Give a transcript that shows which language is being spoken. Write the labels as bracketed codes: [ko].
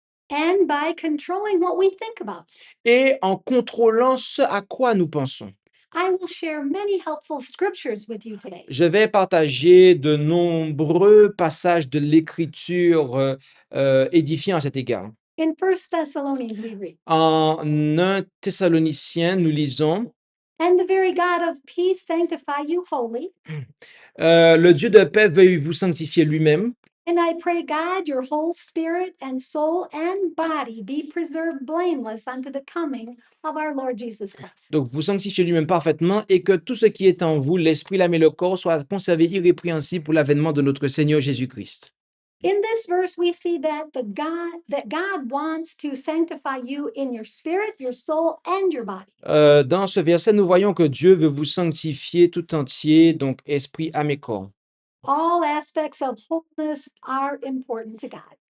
[en] and by controlling what we think about. [fr] et en contrôlant ce à quoi nous pensons. [en] I will share many helpful scriptures with you today. [fr] Je vais partager de nombreux passages de l'Écriture édifiants à cet égard. [en] In 1 Thessalonians, we read, [fr] En 1 Thessaloniciens, nous lisons [en] and the very God of peace sanctify you wholly. [fr] Le Dieu de paix veuille vous sanctifier lui-même. [en] And I pray God, your whole spirit and soul and body be preserved blameless unto the coming of our Lord Jesus Christ. [fr] Donc, vous sanctifiez lui-même parfaitement et que tout ce qui est en vous, l'esprit, l'âme et le corps, soit conservé irrépréhensible pour l'avènement de notre Seigneur Jésus-Christ. [en] In this verse, we see that God wants to sanctify you in your spirit, your soul, and your body. [fr] Dans ce verset, nous voyons que Dieu veut vous sanctifier tout entier, donc esprit, âme et corps. [en] All aspects of holiness are important to God.